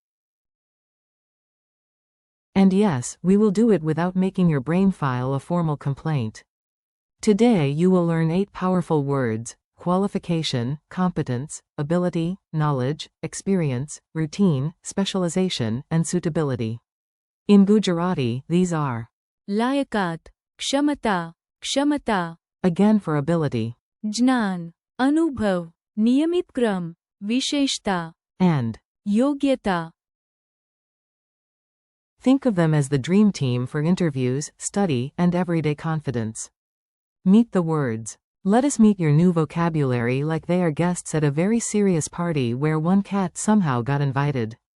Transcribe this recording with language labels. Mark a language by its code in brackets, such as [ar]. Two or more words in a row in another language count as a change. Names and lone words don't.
[en] And yes, we will do it without making your brain file a formal complaint. Today you will learn 8 powerful words: qualification, competence, ability, knowledge, experience, routine, specialization, and suitability. In Gujarati, these are [gu] લાયકાત, ક્ષમતા, [en] again for ability, [gu] જ્ઞાન, અનુભવ, નિયમિત ક્રમ, વિશેષતા, [en] and [gu] યોગ્યતા. [en] think of them as the dream team for interviews, study, and everyday confidence. Meet the words. Let us meet your new vocabulary like they are guests at a very serious party where one cat somehow got invited.